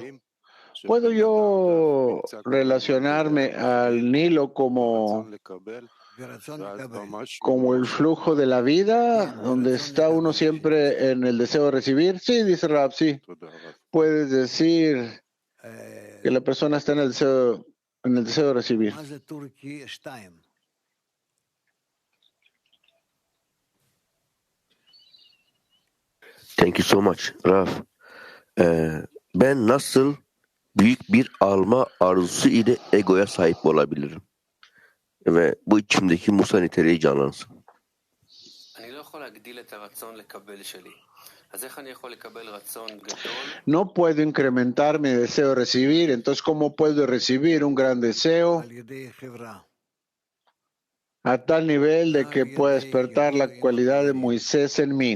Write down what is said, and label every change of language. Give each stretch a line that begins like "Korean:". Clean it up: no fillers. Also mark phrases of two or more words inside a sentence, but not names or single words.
Spanish: ¿Puedo yo relacionarme al Nilo como el flujo de la vida, donde está uno siempre en el deseo de recibir? Sí, dice Rav, sí. Puedes decir que la persona está en el deseo de recibir.
English: Thank you so much, Raf.
Turkish: Ben nasıl büyük bir alma arzusu ile egoya sahip olabilirim? Ve bu içimdeki Musa niteliği canlansın.
Spanish: No puedo incrementar mi deseo de recibir, entonces ¿cómo puedo recibir un gran deseo a tal nivel de que pueda despertar la cualidad de Moisés en mí?